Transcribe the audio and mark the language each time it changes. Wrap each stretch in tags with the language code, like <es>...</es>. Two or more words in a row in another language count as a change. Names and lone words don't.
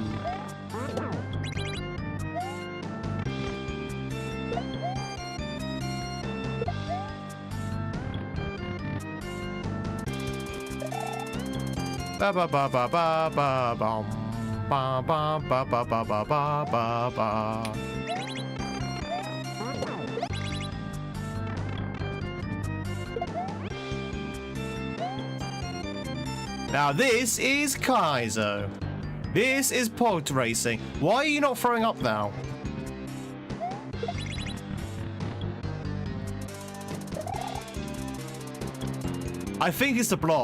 <en>Ba ba ba ba ba ba bum ba ba ba ba ba ba ba ba ba. Now this is Kaizo. This is pod racing. Why are you not throwing up now? I think it's the blocks.</en>